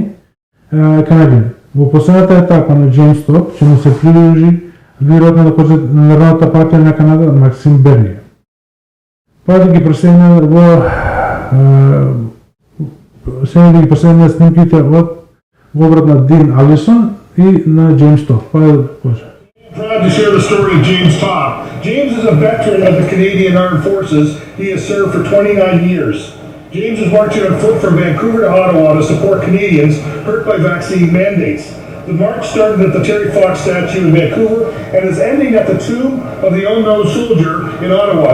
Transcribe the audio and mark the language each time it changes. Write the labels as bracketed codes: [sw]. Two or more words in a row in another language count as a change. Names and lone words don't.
[mk] Во последната етапа на Джеймс Топ ќе му се придружи лидерот на Народната партија на Канада Максим Берније. Па да ги проследиме снимките од говорот на Дин Алисон и на Джеймс Топ. Па да почне. [en] Proud to share the story of James Topp. James is a veteran of the Canadian Armed Forces. He has served for 29 years. James is marching on foot from Vancouver to Ottawa to support Canadians hurt by vaccine mandates. The march started at the Terry Fox statue in Vancouver and is ending at the tomb of the unknown soldier in Ottawa.